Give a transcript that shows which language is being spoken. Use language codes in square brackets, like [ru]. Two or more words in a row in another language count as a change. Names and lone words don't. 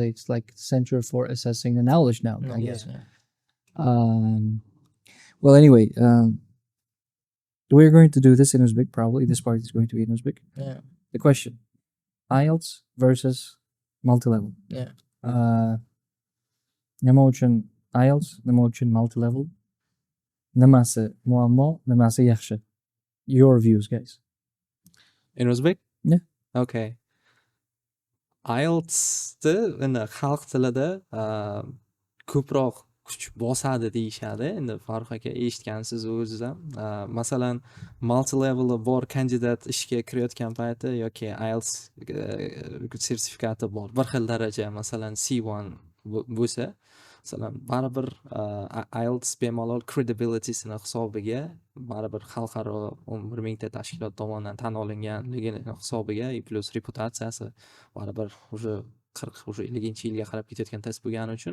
[en] It's like Center for Assessing the Knowledge now, I guess. Well, anyway, we're going to do this in Uzbek, probably. This part is going to be in Uzbek. Yeah. The question, IELTS versus multi-level. Yeah. [uz] Nima uchun IELTS, nima uchun multi-level, nimasi muammo, nimasi yaxshi. [en] Your views, guys. In Uzbek? Yeah. Okay. [uz] IELTSni endi xalq tilida ko'proq kuch bosadi deyishadi. Endi Farruh aka eshitgansiz o'zingiz ham. Masalan, multi level'i bor kandidat ishga kirayotgan payti yoki IELTS sertifikati bor, bir xil daraja, masalan C1 bo'lsa, masalan, baribir IELTS bemalol credibilitysini hisobiga, baribir xalqaro 11 mingta tashkilot tomonidan tan olinganligini hisobiga, plus reputatsiyasi baribir o'sha уже 50-yilga qarab ketayotgan test bo'lgani uchun